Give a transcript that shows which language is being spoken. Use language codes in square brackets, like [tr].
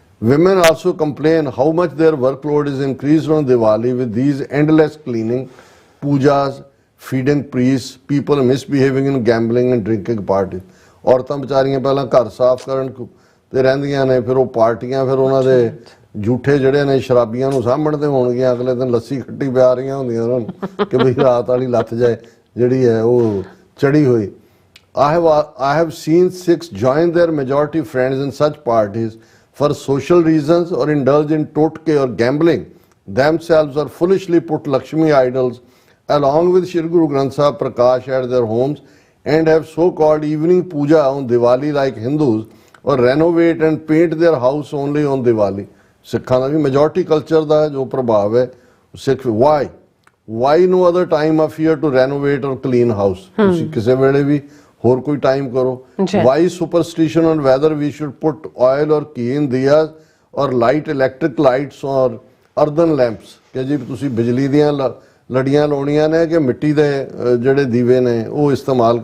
[en] Women also complain how much their workload is increased on Diwali with these endless cleaning, pujas, feeding priests, people misbehaving in gambling and drinking parties. [pa] ਔਰਤਾਂ ਵਿਚਾਰੀਆਂ ਪਹਿਲਾਂ ਘਰ ਸਾਫ਼ ਕਰਨ ਤੇ ਰਹਿੰਦੀਆਂ ਨੇ, ਫਿਰ ਉਹ ਪਾਰਟੀਆਂ, ਫਿਰ ਉਹਨਾਂ ਦੇ ਝੂਠੇ ਜਿਹੜੇ ਨੇ ਸ਼ਰਾਬੀਆਂ ਨੂੰ ਸਾਂਭਣਦੇ ਹੋਣਗੀਆਂ, ਅਗਲੇ ਦਿਨ ਲੱਸੀ ਖੱਟੀ ਪਿਆ ਰਹੀਆਂ ਹੁੰਦੀਆਂ ਉਹਨਾਂ ਨੂੰ ਕਿ ਬਈ ਰਾਤ ਵਾਲੀ ਲੱਥ ਜਾਏ ਜਿਹੜੀ ਹੈ ਉਹ ਚੜੀ ਹੋਈ. [en] I have seen Sikhs join their majority friends in such parties for social reasons or indulge in totke or gambling themselves or foolishly put Lakshmi idols along with Shri Guru Granth Sahib Prakash at their homes and have so-called evening puja on Diwali like Hindus or renovate and paint their house only on Diwali. [pa] Sikhs da bhi majority culture da jo prabhav hai. [en] Sikh why no other time of year to renovate or clean house? [pa] Tusi kise vele bhi ਹੋਰ ਕੋਈ time ਕਰੋ. [en] why superstition on whether we should put oil or ghee in diyas or light electric lights or earthen lamps, [pa] ਕਿ ਜੀ ਤੁਸੀਂ ਬਿਜਲੀ ਦੀਆਂ ਲੜੀਆਂ ਲਾਉਣੀਆਂ ਨੇ ਕਿ ਮਿੱਟੀ ਦੇ ਜਿਹੜੇ ਦੀਵੇ ਨੇ ਉਹ ਇਸਤੇਮਾਲ.